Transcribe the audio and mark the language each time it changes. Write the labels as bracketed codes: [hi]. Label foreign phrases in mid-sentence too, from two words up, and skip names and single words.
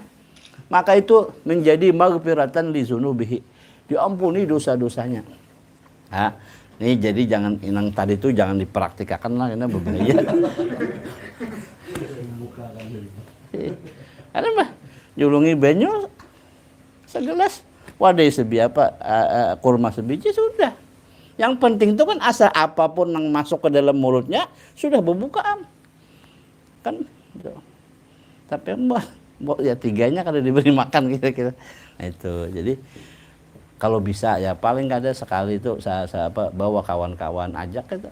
[id] Maka itu menjadi [ar] مغفرة لذنوبه. [id] Diampuni dosa-dosanya. Nah, ini jadi jangan inang tadi itu jangan dipraktikkan lah, ini berbahaya. [bjn] Ada mah julungi banyu segelas, wadai sebi apa kurma sebiji sudah. [id] Yang penting itu kan asal apapun yang masuk ke dalam mulutnya sudah berbukaan. Kan gitu. Tapi ya tiganya kalau diberi makan kira-kira. Nah, itu. Jadi kalau bisa ya paling kada sekali itu saya bawa kawan-kawan ajak gitu.